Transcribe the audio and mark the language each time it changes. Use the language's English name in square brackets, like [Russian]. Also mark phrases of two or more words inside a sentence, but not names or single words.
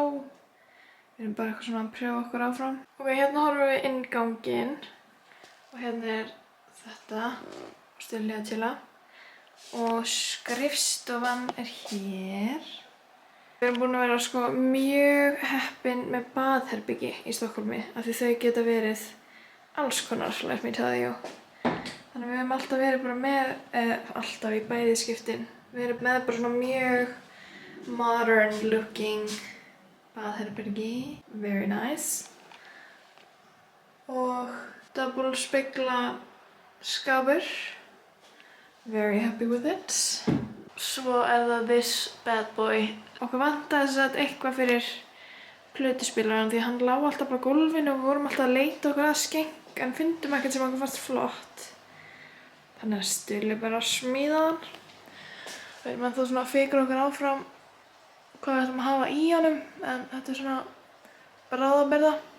[Icelandic] Við erum bara eitthvað svona að prjófa okkur áfram. Ok, hérna horfum við innganginn og hérna þetta, Stulli að chilla. Og skrifstofan hér. Við erum búin að vera sko mjög heppin með baðherbyggi í Stokkhólmi af því þau geta verið alls konar, [English] let me tell you. [Icelandic] Þannig að við höfum alltaf verið bara með, alltaf í bæði skiptin, við erum með bara svona mjög [English] modern looking [Icelandic] baðherbergi, [English] very nice. [Icelandic] Og double spegla skápur, [English] very happy with it. [Icelandic] Svo það [English] this bad boy. [Icelandic] Okkur vantaði þess að eitthvað fyrir plötuspilarann því hann lá alltaf bara á gólfinu og við vorum alltaf að leita okkur að skenka flokk en fundum ekkert sem okkur fannst flott. Þannig að Stulli bara að smíða hann. Við erum ennþá svona að fikra okkur áfram hvað við ætlum að hafa í honum, en þetta er svona bráðabirgða.